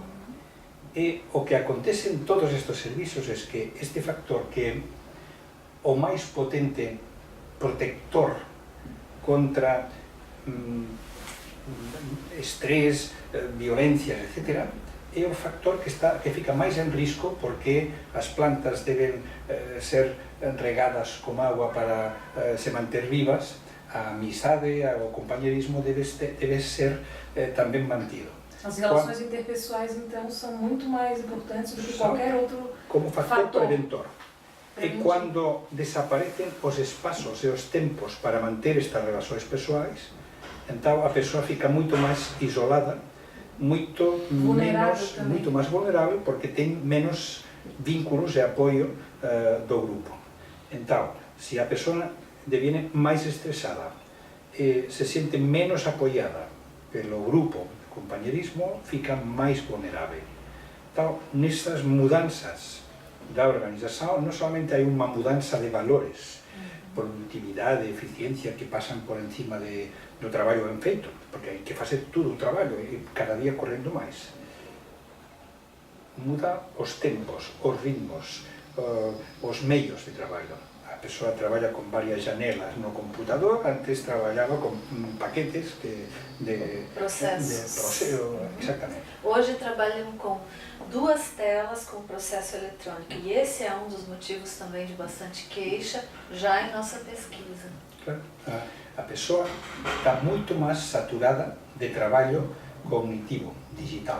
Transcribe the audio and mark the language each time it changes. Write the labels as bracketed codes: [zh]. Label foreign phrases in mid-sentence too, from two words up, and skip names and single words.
[gl] E o que acontece en todos estes servizos é que este factor que é o máis potente protector contra estrés, violencias, etc., é o factor que fica máis en risco porque as plantas deben ser regadas con agua para se manter vivas, a amizade, o compañerismo debe ser tamén mantido. [pt] As relações interpessoais, então, são muito mais importantes do que qualquer outro [gl] como factor [pt] fator preventor. E quando desaparecen os espaços e os tempos para manter estas relações pessoais, então a pessoa fica muito mais isolada, muito mais vulnerável, porque tem menos vínculos e apoio do grupo. Então, se a pessoa deviene mais estressada, se sente menos apoiada pelo grupo, compañerismo, fica máis vulnerável. Então, nessas mudanças da organização, não somente há uma mudança de valores, produtividade, [gl] eficiencia, que pasan por encima do trabalho ben feito, porque hai que facer todo o traballo e cada día correndo máis. [pt] Muda os tempos, os ritmos, os meios de traballo. [gl] A persoa traballa con varias janelas no computador, antes traballaba con paquetes de processo. Exactamente. [pt] Hoje trabalham com duas telas com processo eletrônico, e esse é um dos motivos também de bastante queixa já em nossa pesquisa. Claro. A pessoa está muito mais saturada de trabalho cognitivo, digital.